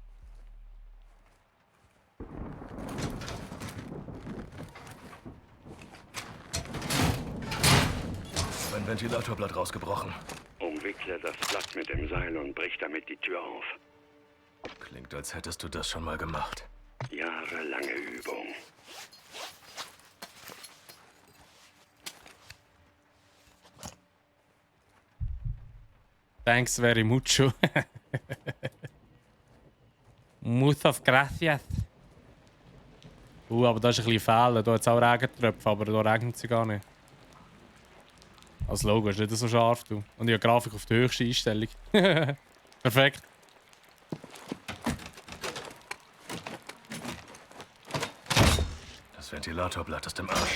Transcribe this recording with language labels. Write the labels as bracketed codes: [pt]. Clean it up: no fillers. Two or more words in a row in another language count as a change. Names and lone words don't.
[de] Mein Ventilatorblatt rausgebrochen. Umwickle das Blatt mit dem Seil und brich damit die Tür auf. Klingt, als hättest du das schon mal gemacht. Jahrelange Übung. [en] Thanks very mucho. [es] Muchas gracias. [de] Aber da ist ein bisschen Fehler. Da hat es auch Regentröpfe, aber da regnet sie gar nicht. Als Logo ist nicht so scharf, du. Und ich habe Grafik auf die höchste Einstellung. Perfekt. Das Ventilatorblatt ist im Arsch.